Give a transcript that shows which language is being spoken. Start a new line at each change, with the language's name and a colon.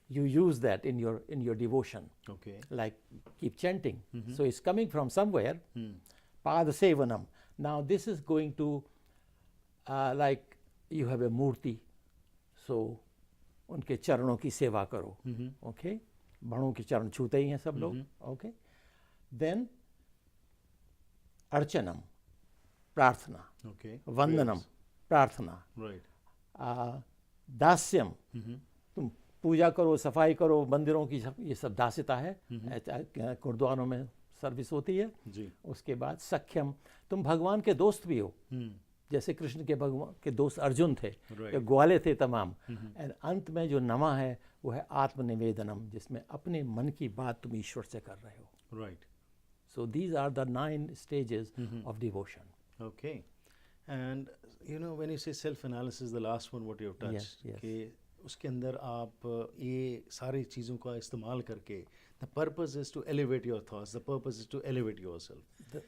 English: you use that in your devotion. Okay. Like keep chanting. So it's coming from somewhere. Padasevanam. Now this is going to like you have a murti, so
Hindi: उनके चरणों की सेवा करो. Okay, बड़ों के चरण छूते ही हैं सब लोग. Okay, then अर्चनम, प्रार्थना.
English: Okay.
Hindi: वंदनम, प्रार्थना.
English: Right.
Hindi: दास्यम, तुम पूजा करो, सफाई करो, मंदिरों की ये सब दास्यता है. गुरुद्वारों में सर्विस होती है. जी. उसके बाद सख्यम, तुम भगवान के दोस्त भी हो. जैसे कृष्ण के भगवान के दोस्त अर्जुन थे,
English: Right.
Hindi: ये ग्वाले थे तमाम. एंड अंत में जो नमा है वो है आत्मनिवेदनम, जिसमें अपने मन की बात तुम ईश्वर से कर रहे हो.
English: Right. So these are the 9 stages of devotion. Okay. And when you say self-analysis, the last one what you have touched, Yes, yes.
Hindi: कि उसके अंदर आप ये सारी चीज़ों का इस्तेमाल करके,
English: the purpose is to elevate your thoughts, the purpose is to elevate yourself.